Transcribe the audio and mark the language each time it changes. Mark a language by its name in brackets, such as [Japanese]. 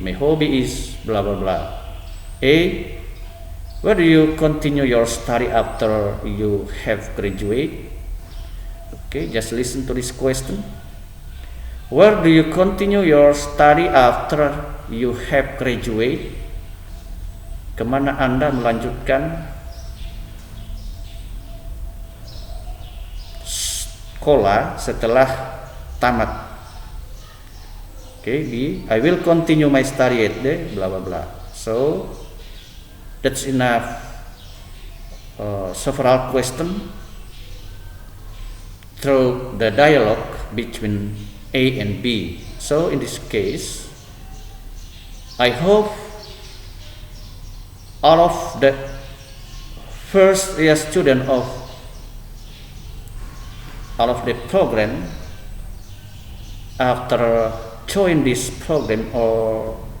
[English] My hobby is blah blah blah. A. Where do you continue your study after you have graduated? Okay, just listen to this question. Where do you continue your study after you have graduated? [Indonesian] Kemana Anda melanjutkan sekolah setelah tamat? [English] Okay, B. I will continue my study at the blah blah blah. So that's enough. Several questions through the dialogue between A and B. So in this case, I hope all of the first year student of all of the program after join this program or